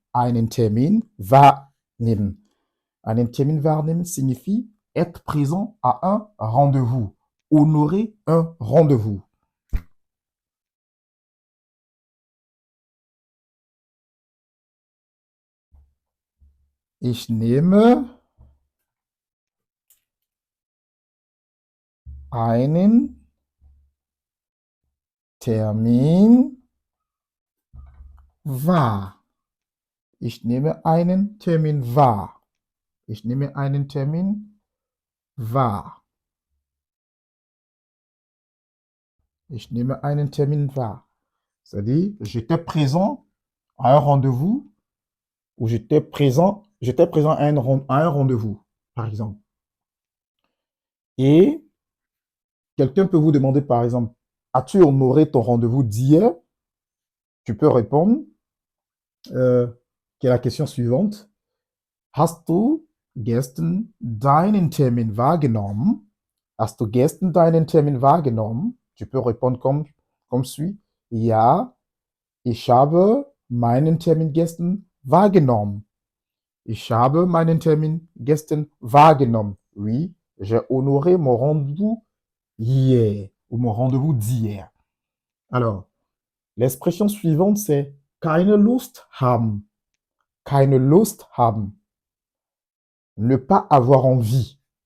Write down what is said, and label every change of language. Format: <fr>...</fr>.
<de>Einen Termin wahrnehmen. Einen Termin wahrnehmen</de> <fr>signifie être présent à un rendez-vous, honorer un rendez-vous.</fr> <de>Ich nehme einen Termin wahr. Ich nehme einen Termin wahr. Ich nehme einen Termin wahr. Ich nehme einen Termin wahr.</de> <fr>C'est-à-dire, j'étais présent à un rendez-vous ou j'étais présent à un rendez-vous, par exemple. Et quelqu'un peut vous demander, par exemple, as-tu honoré ton rendez-vous d'hier? Tu peux répondre, qui est la question suivante.</fr> <de>Hast du gestern deinen Termin wahrgenommen? Hast du gestern deinen Termin wahrgenommen?</de> <fr>Tu peux répondre comme suit.</fr> <de>Ja, ich habe meinen Termin gestern wahrgenommen. Ich habe meinen Termin gestern wahrgenommen.</de> <fr>Oui, j'ai honoré mon rendez-vous hier ou mon rendez-vous d'hier. Alors, l'expression suivante, c'est keine Lust haben. Keine Lust haben. Ne pas avoir envie.</fr>